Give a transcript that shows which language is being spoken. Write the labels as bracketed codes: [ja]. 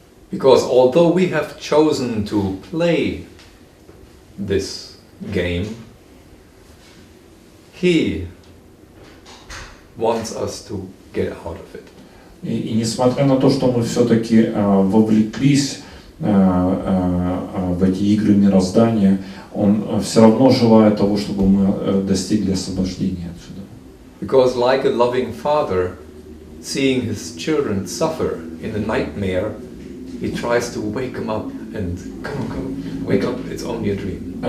[en] Because although we have chosen to play this game, He wants us to get out of it. [ru] И несмотря на то, что мы все-таки вовлеклись в эти игры мироздания, Он все равно желает того, чтобы мы достигли освобождения отсюда. [en] Because like a loving father, seeing his children suffer in a nightmare, he tries to wake them up and come, wake up, it's only a dream.